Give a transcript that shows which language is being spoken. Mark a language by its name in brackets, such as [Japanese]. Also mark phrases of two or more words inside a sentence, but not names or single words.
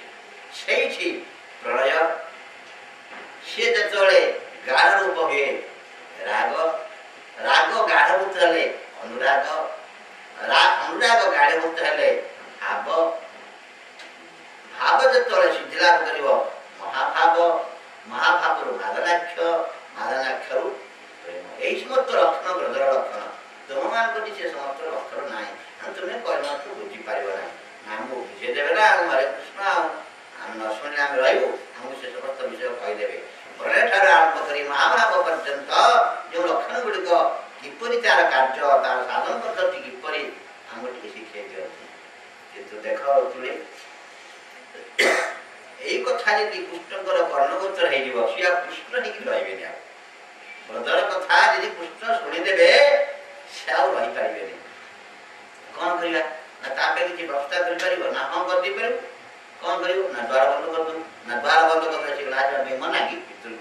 [Odia] ସେଇଠି ପ୍ରଳୟ, ସେ ଯେତେବେଳେ ଗାଢ଼ ରୂପ ହୁଏ ରାଗ, ରାଗ ଗାଢ଼ଭୂତ ହେଲେ ଅନୁରାଗ, ଅନୁରାଗ ଗାଢ଼ଭୂତ ହେଲେ ଭାବ, ଭାବ ଯେତେବେଳେ ସିଦ୍ଧିଲାଭ କରିବ ମହାଭାବ, ମହାଭାବରୁ ମାଦନାକ୍ଷ, ମାଦନାକ୍ଷରୁ ପ୍ରେମ। ଏଇ ସମସ୍ତ ଲକ୍ଷଣ ব্রজର ଲକ୍ଷଣ। ତୁମମାନଙ୍କର ସେ ସମସ୍ତ ଲକ୍ଷଣ ନାହିଁ। ତୁମେ କହିମାତ୍ର ବୁଝିପାରିବ ନାହିଁ। ଆମକୁ ବୁଝେଇ ଦେବେ ନା, ଆଉ ହରେ କୃଷ୍ଣ ଆଉ ଆମେ ନ ଶୁଣିଲେ ଆମେ ରହିବୁ? ଆମକୁ ସେ ସମସ୍ତ ବିଷୟ କହିଦେବେ। ପ୍ରଳୟ ଠାରୁ ଆରମ୍ଭ କରି ମହାଭାବ ପର୍ଯ୍ୟନ୍ତ ଯେଉଁ ଲକ୍ଷଣ ଗୁଡ଼ିକ, କିପରି ତାର କାର୍ଯ୍ୟ, ତାର ସାଧନ ପଦ୍ଧତି କିପରି, ଆମକୁ ଟିକେ ଶିଖେଇ ଦିଅନ୍ତି। କିନ୍ତୁ ଦେଖ ତୁଳେ ଏଇ କଥା ଯଦି কৃষ্ণଙ୍କର কর্ণগোচর ହେଇଯିବ, ସିଏ ଆଉ କୃଷ୍ଣ ହେଇକି ରହିବେନି। ଆଉ ବ୍ରଜର କଥା ଯଦି କୃଷ୍ଣ ଶୁଣିଦେବେ, ସେ ଆଉ ରହିପାରିବେନି। କଣ କରିବା? ନା ତା ପାଇଁ କିଛି ବ୍ୟବସ୍ଥା କରିପାରିବ? ନା ହଁ କରିଦେଇପାରିବ। କଣ କରିବ? ନା ଦ୍ୱାର ବନ୍ଦ କରିଦେବୁ। ନା ଦ୍ୱାର ବନ୍ଦ କରିଦେଲେ ସେ ଆସିବା ପାଇଁ ମନା କି ଭିତରକୁ?